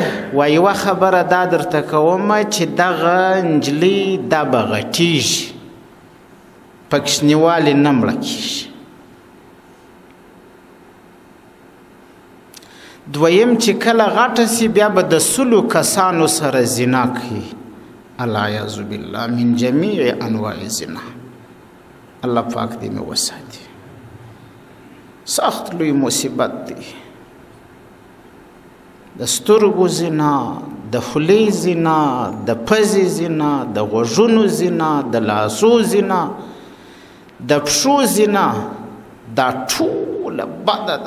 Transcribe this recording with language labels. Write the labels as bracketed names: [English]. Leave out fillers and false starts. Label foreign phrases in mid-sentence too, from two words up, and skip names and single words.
[Pashto] وایي یوه خبره دا درته کومه چې دغه نجلۍ دا به غټېږي، په کوچنیوالي نه مړه کېږي. دویم چې کله غټه سي بیا به د 100 کسانو سره زنا کوي، [Arabic] العیاذ بالله من جمیع انواع زنا. [Pashto] الله پاک دې مې وساتي. سخت لوی مصیبت دی. د سترګو زنا، د خولې زنا، د پزې زنا، د غوږونو زنا، د لاسو زنا، د پښو زنا، دا ټوله بده ده.